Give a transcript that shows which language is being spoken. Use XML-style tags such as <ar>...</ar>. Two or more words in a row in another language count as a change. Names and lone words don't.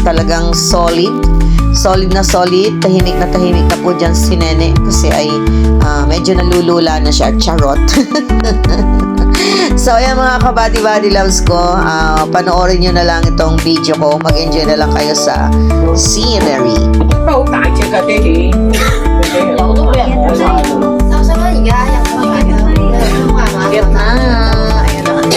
<tl>Talagang solid. Solid na solid. Tahimik na po dyan si Nene. Kasi ay medyo nalulula na siya. Charot. So, ayan mga ka-body loves ko. Panoorin nyo na lang itong video ko. Mag-enjoy na lang kayo sa scenery.</tl> <yue>有都俾人摸晒。收收啦，而家入去係嘛？</yue> <tl>Ayan na. Ayan</tl>